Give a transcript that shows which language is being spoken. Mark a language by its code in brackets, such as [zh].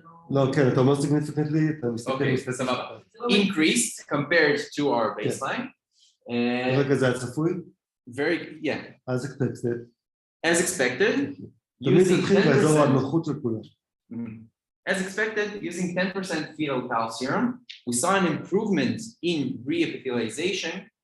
[he] לא, כן, אתה אומר significantly, אתה מסתכל סבבה. [en] Increased compared to our baseline. [he] רגע, זה הצפוי? [en] Very, yeah. As expected. As expected. [he] תמיד התחיל באזור הנוחות של כולם. [en] As expected, using 10% fetal calf serum, we saw an improvement in re-epithelialization.